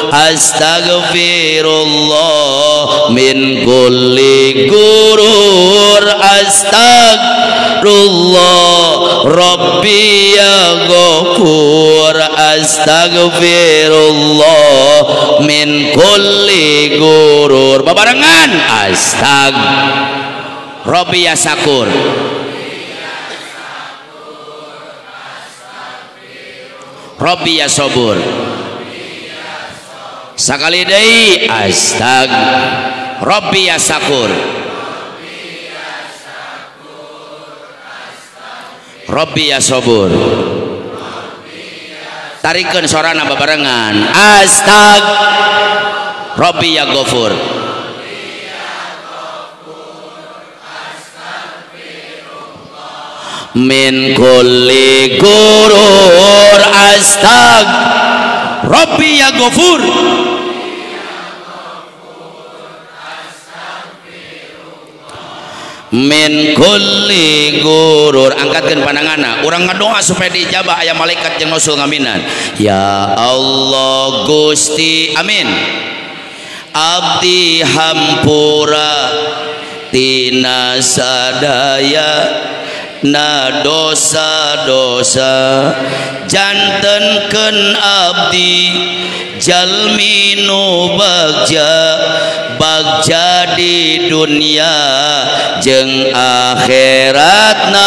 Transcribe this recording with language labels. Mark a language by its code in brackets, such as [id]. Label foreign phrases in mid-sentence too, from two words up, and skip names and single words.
[ar] أستغفر الله من كل غرور. أستغفر الله ربي يا غفور. أستغفر الله من كل غرور. Babarengan. ربي يا شكور. ربي يا صبور. [su] Sakali deui [ar] ربي يا شكور. ربي يا صبور. [su] Tarikeun sorana babarengan. [ar] ربي يا غفور من كل غرور. ربي يا غفور من كل غرور. [su] Angkatkeun pandanganna, urang ngadoa supaya diijabah aya malaikat jeung nusul ngaminan. Ya Allah Gusti, amin. Abdi hampura tina sadaya na dosa-dosa, jantenkeun abdi jalmi nu bagja di dunia jeung akhiratna.